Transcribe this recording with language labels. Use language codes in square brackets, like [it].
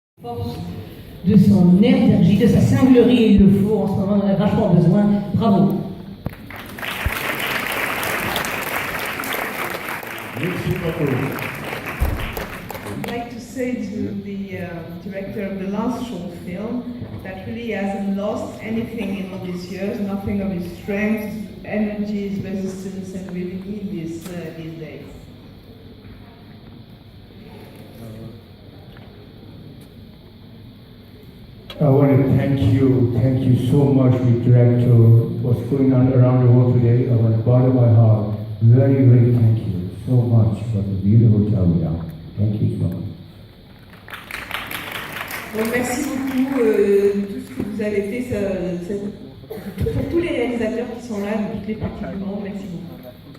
[fr] Force de son énergie, de sa singlerie, il le faut en ce moment, on en a vachement besoin. Bravo. [en] I'd like to say to the director of the last short film that really he hasn't lost anything in all these years, nothing of his strength, energy, his resistance, and we really need this these days. I want to thank you so much, the director. What's going on around the world today, I want to bottom of my heart, very, very thank you so much for the beautiful job we have. Thank you so much. [fr] Donc merci beaucoup de tout ce que vous avez fait, pour tous les réalisateurs qui sont là, de toutes les parties du monde, merci beaucoup.